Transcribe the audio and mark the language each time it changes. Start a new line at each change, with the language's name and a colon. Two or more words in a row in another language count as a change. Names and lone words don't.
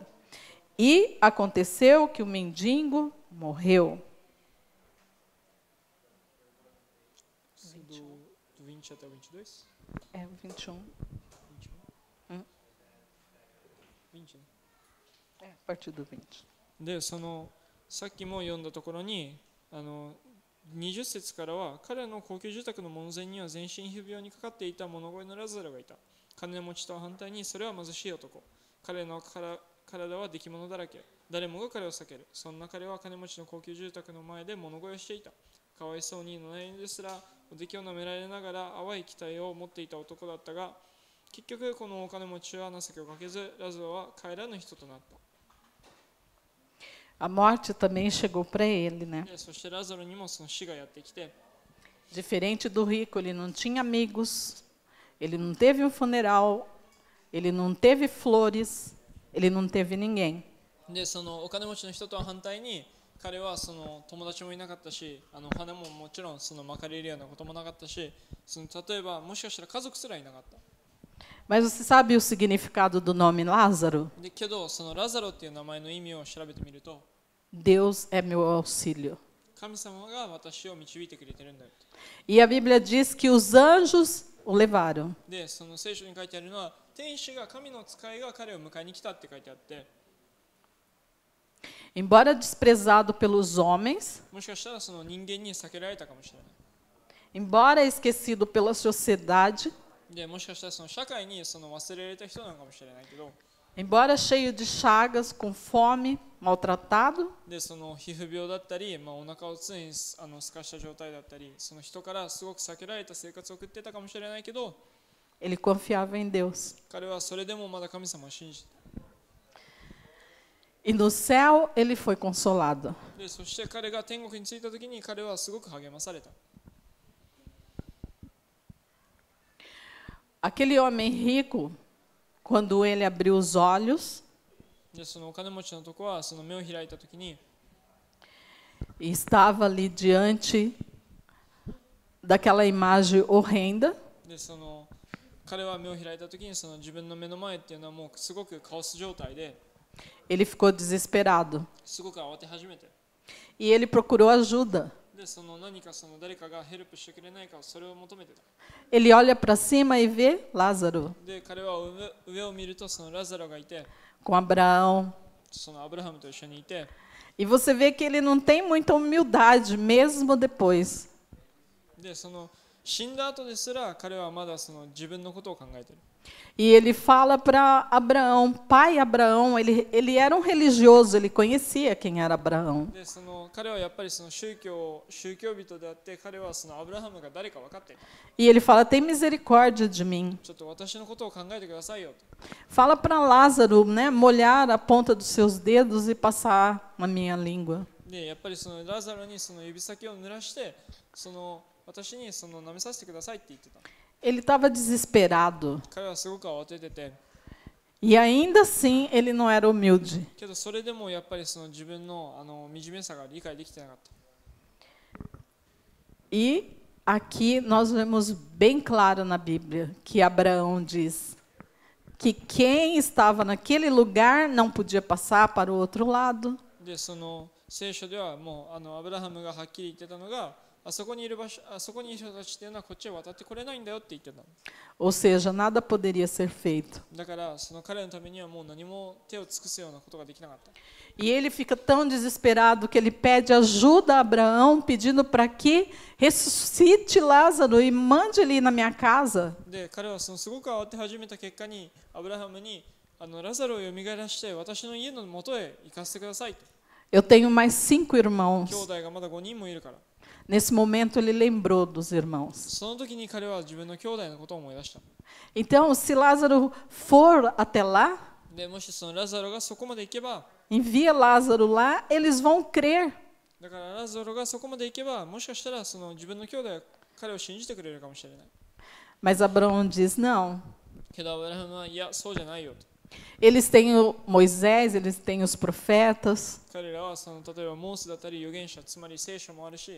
Portuguese: E aconteceu que o mendigo morreu. 20 até o 22? É o 21.
Japanese: 20ね。
Portuguese: É, a partir do 20.
Japanese: でそのさっきも読んだところに20節からは、彼の高級住宅の門前には全身皮膚病にかかっていた物乞いのラザロがいた。金持ちとは反対にそれは貧しい男。彼の体は出来物だらけ。誰もが彼を避ける。そんな彼は金持ちの高級住宅の前で物乞いをしていた。かわいそうに悩みですらお出来を舐められながら淡い期待を持っていた男だったが、結局このお金持ちは情けをかけず、ラザロは帰らぬ人となった。
Portuguese: A morte também chegou para ele, né?
Japanese: でそしてラザロにもその死がやってきて、
Portuguese: Diferente do rico, ele não tinha amigos, ele não teve um funeral, ele não teve flores, ele não teve ninguém.
Japanese: でそのお金持ちの人とは反対に、彼はその友達もいなかったし、花ももちろんそのまかれるようなこともなかったし、その例えばもしかしたら家族すらいなかった。
Portuguese: Mas você sabe o significado do nome Lázaro?
Japanese: でけどそのラザロっていう名前の意味を調べてみると、
Portuguese: Deus é meu auxílio.
Japanese: 神様が私を導いてくれてるんだよ。
Portuguese: E a Bíblia diz que os anjos o levaram.
Japanese: でその聖書に書いてあるのは、天使が神の使いが彼を迎えに来たって書いてあって、
Portuguese: Embora desprezado pelos homens,
Japanese: もしかしたらその人間に避けられたかもしれない。
Portuguese: embora esquecido pela sociedade,
Japanese: でもしかしたらその社会にその忘れられた人なのかもしれないけど、
Portuguese: embora cheio de chagas, com fome, maltratado,
Japanese: でその皮膚病だったり、お腹を常にすかした状態だったり、その人からすごく避けられた生活を送ってたかもしれないけど、
Portuguese: ele confiava em Deus.
Japanese: 彼はそれでもまだ神様を信じて、
Portuguese: E no céu ele foi consolado.
Japanese: でそして彼が天国に着いた時に彼はすごく励まされた。
Portuguese: Aquele homem rico, quando ele abriu os olhos
Japanese: でそのお金持ちのとこはその目を開いた時に、
Portuguese: e estava ali diante daquela imagem horrenda,
Japanese: でその彼は目を開いた時にその自分の目の前っていうのはもうすごくカオス状態で
Portuguese: Ele ficou desesperado
Japanese: すごく慌て始めて
Portuguese: e ele procurou ajuda.
Japanese: でその何かその誰かがヘルプしてくれないかそれを求めてた
Portuguese: Ele olha para cima e vê Lázaro
Japanese: で彼は上を見るとそのラザロがいて
Portuguese: com Abraão.
Japanese: そのアブラハムと一緒にいて
Portuguese: E você vê que ele não tem muita humildade, mesmo depois.
Japanese: でその死んだ後ですら彼はまだその自分のことを考えている
Portuguese: E ele fala para Abraão, pai Abraão, ele era um religioso, ele conhecia quem era Abraão.
Japanese: でその彼はやっぱりその宗教人であって彼はそのアブラハムが誰か分かっていた
Portuguese: E ele fala, tem misericórdia de mim.
Japanese: ちょっと私のことを考えてくださいよと
Portuguese: Fala para Lázaro, né, molhar a ponta dos seus dedos e passar na minha língua.
Japanese: でやっぱりそのラザロにその指先を濡らしてその私にその舐めさせてくださいって言ってた
Portuguese: Ele estava desesperado.
Japanese: 彼はすごく慌ててて
Portuguese: E ainda assim, ele não era humilde.
Japanese: けどそれでもやっぱりその自分の惨めさが理解できてなかった
Portuguese: E aqui nós vemos bem claro na Bíblia que Abraão diz que quem estava naquele lugar não podia passar para o outro lado.
Japanese: でその聖書ではもうアブラハムがはっきり言ってたのがあそこにいる人たちっていうのはこっちへ渡ってこれないんだよって言ってた
Portuguese: Ou seja, nada poderia ser feito.
Japanese: だからその彼のためにはもう何も手を尽くすようなことができなかった
Portuguese: E ele fica tão desesperado que ele pede ajuda a Abraão, pedindo para que ressuscite Lázaro e mande ele ir na minha casa.
Japanese: で彼はそのすごく慌て始めた結果にアブラハムにラザロを蘇らして私の家の元へ行かせてくださいと
Portuguese: Eu tenho mais 5 irmãos.
Japanese: 兄弟がまだ5人もいるから
Portuguese: Nesse momento ele lembrou dos irmãos.
Japanese: その時に彼は自分の兄弟のことを思い出した
Portuguese: Então, se Lázaro for até lá,
Japanese: でもしそのラザロがそこまで行けば
Portuguese: envia Lázaro lá, eles vão crer.
Japanese: だからラザロがそこまで行けばもしかしたらその自分の兄弟は彼を信じてくれるかもしれない
Portuguese: Mas Abraão diz, não.
Japanese: けどアブラハムはいやそうじゃないよと
Portuguese: Eles têm o Moisés, eles têm os profetas,
Japanese: 彼らはその例えばモーセだったり預言者つまり聖書もあるし